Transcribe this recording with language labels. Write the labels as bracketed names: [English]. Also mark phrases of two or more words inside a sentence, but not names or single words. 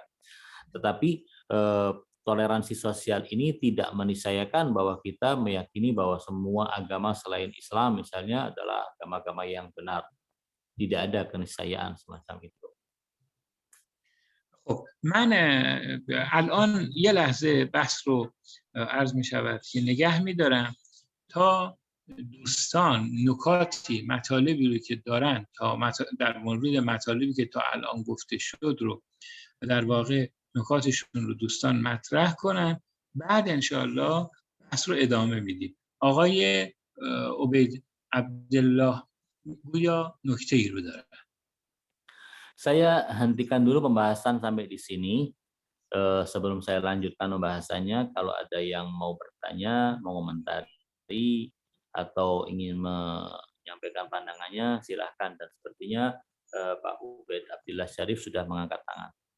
[Indonesian] Tetapi toleransi sosial ini tidak meniscayakan bahwa kita meyakini bahwa semua agama selain Islam misalnya adalah agama-agama yang benar. Tidak ada keniscayaan semacam itu. [Persian] خب من الان یه لحظه بحث رو عرض می شود که نگه می دارم تا دوستان نکاتی مطالبی رو که دارن در مورد مطالبی که تا الان گفته شد رو در واقع نکاتشون رو دوستان مطرح کنن، بعد انشاءالله بحث رو ادامه میدیم. آقای عبید عبدالله گویا نکته‌ای رو دارن. [Indonesian] Saya hentikan dulu pembahasan sampai di sini. Sebelum saya lanjutkan pembahasannya, kalau ada yang mau bertanya, mau komentari, atau ingin menyampaikan pandangannya, silahkan. Dan sepertinya Pak Ubaid Abdillah Syarif sudah mengangkat tangan.